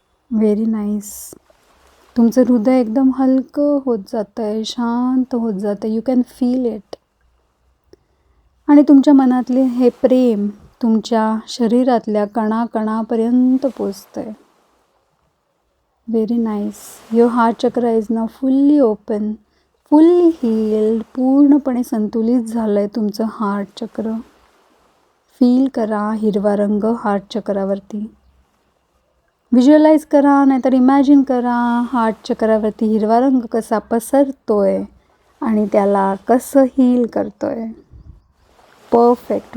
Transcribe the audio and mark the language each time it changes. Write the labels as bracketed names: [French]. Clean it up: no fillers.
[English] Very nice. [Marathi] तुमचं हृदय एकदम हलकं होत जातं आहे, शांत होत जातं आहे. [English] You can feel it. [Marathi] आणि तुमच्या मनातले हे प्रेम तुमच्या शरीरातल्या कणाकणापर्यंत पोचतं आहे. [English] Very nice. Your heart chakra is now fully open, fully healed. [Marathi] पूर्णपणे संतुलित झालं आहे तुमचं हार्ट चक्र. फील करा हिरवा रंग हार्ट चक्रावरती. व्हिज्युअलाइज करा नाहीतर इमॅजिन करा हार्ट चक्रावरती हिरवा रंग कसा पसरतोय आणि त्याला कसं हील करतोय. परफेक्ट.